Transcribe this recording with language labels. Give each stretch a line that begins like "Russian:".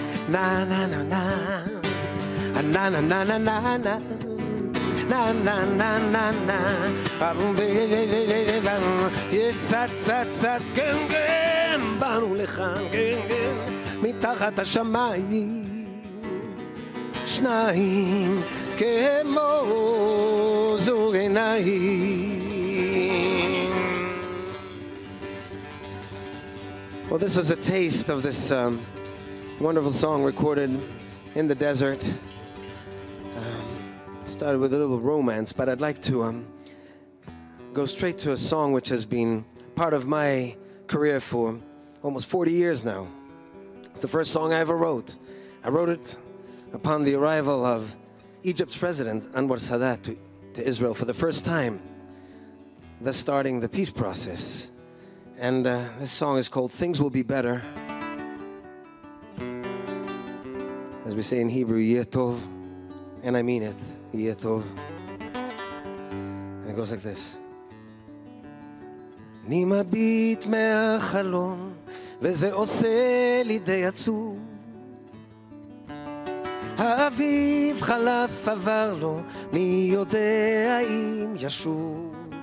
Hebrew: נה נה נה נה נה נה נה נה נה נה נה נה נה נה נה יש צד צד צד כן כן באנו לכאן כן כן מתחת השמיים שניים כמו זוג עיניים.
English: Well, this was a taste of this wonderful song recorded in the desert. Started with a little romance, but I'd like to go straight to a song which has been part of my career for almost 40 years now. It's the first song I ever wrote. I wrote it upon the arrival of Egypt's president, Anwar Sadat, to Israel for the first time, thus starting the peace process. And this song is called Things Will Be Better. As we say in Hebrew, Yeh Tov, and I mean it, Yeh Tov. And it goes like this.
Hebrew: אני מביט מהחלום וזה עושה לי די עצוב האביב חלף עבר לו, מי יודע אם ישוב.